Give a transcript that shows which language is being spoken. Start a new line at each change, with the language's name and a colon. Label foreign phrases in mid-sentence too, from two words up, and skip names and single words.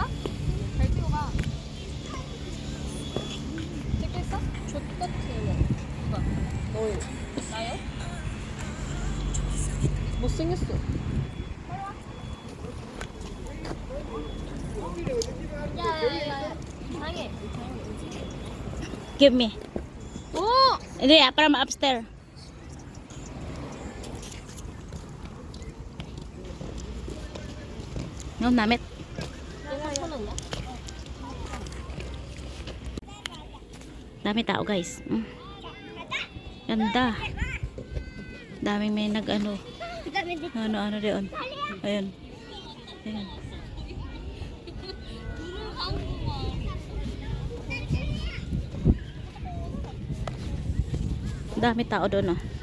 Korean: 잘 찍어봐. 찍고 있어? 좆같아요. 누가? 너요. 나요? 못생겼어. 야야야. 당해.
English: Give me. 오!
Filipino: Hindi, para ma-upstairs. No, namit.
Korean: 영화 켜놨나?
Filipino: Dami tao, guys. Ganda. Daming may nag-ano. Ano doon. Ayun. Ayun. Dami tao doon, oh.